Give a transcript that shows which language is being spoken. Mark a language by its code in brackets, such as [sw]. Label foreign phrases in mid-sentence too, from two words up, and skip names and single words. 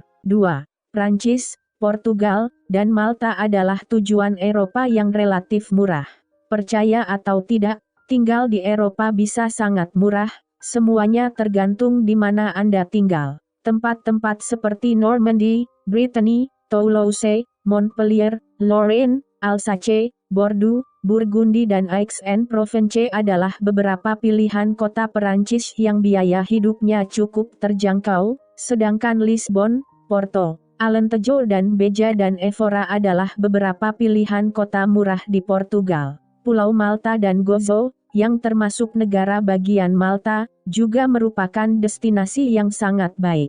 [id] 2. Prancis, Portugal, dan Malta adalah tujuan Eropa yang relatif murah. Percaya atau tidak, tinggal di Eropa bisa sangat murah, semuanya tergantung di mana Anda tinggal. Tempat-tempat seperti Normandy, Brittany, Toulouse, Montpellier, Lorraine, Alsace, Bordeaux, Burgundy dan Aix-en-Provence adalah beberapa pilihan kota Perancis yang biaya hidupnya cukup terjangkau, sedangkan Lisbon, Porto, Alentejo dan Beja dan Évora adalah beberapa pilihan kota murah di Portugal. Pulau Malta dan Gozo, yang termasuk negara bagian Malta, juga merupakan destinasi yang sangat baik.